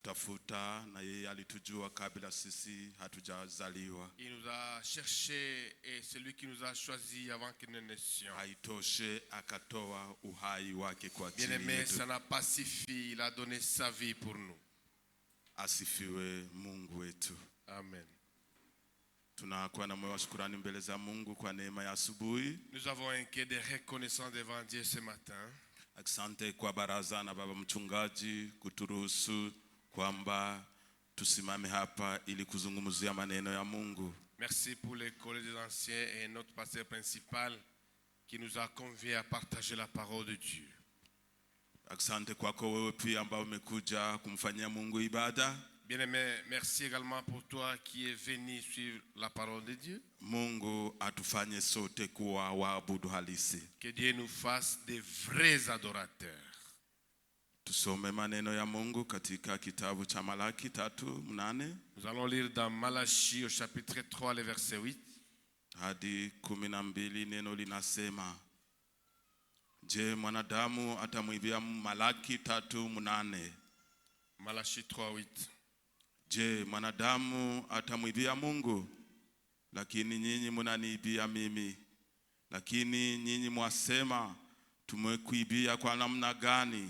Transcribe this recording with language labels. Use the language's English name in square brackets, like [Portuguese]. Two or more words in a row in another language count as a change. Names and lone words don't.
[Swahili] alitutafuta na yeye alitujua kabla sisi hatujazaliwa. [French] Il nous a cherché et c'est lui qui nous a choisi avant que nous naissions. [Swahili] Haitoshe akatoa uhai wake kwa ajili yetu. [French] Bien-aimé, ça n'a pas suffi, il a donné sa vie pour nous. [Swahili] Asifiwe Mungu wetu. Amen. Tunakuwa na moyo wa shukrani mbele za Mungu kwa neema ya asubuhi. [French] Nous avons un cœur de reconnaissance devant Dieu ce matin. [Swahili] Asante kwa baraza na baba mchungaji kuturuhusu kwamba tusimame hapa ili kuzungumzia maneno ya Mungu. [French] Merci pour les collègues des anciens et notre pasteur principal qui nous a conviés à partager la parole de Dieu. [Swahili] Asante kwako wewe pia ambao umekuja kumfanyia Mungu ibada. [French] Bien-aimé, merci également pour toi qui es venu suivre la parole de Dieu. [Swahili] Mungu atufanye sote kuwa waabudu halisi. [French] Que Dieu nous fasse des vrais adorateurs. [Swahili] Tusome maneno ya Mungu katika kitabu cha Malaki 3:8. [French] Nous allons lire dans Malachie au chapitre 3 le verset 8 [Swahili] hadi 12. Neno linasema, je, mwanadamu atamwibia? Malaki 3:8. [French] Malachie 3:8. [Swahili] Je, mwanadamu atamwibia Mungu? Lakini nyinyi mnaniibia mimi. Lakini nyinyi mwasema, tumekuibia kwa namna gani?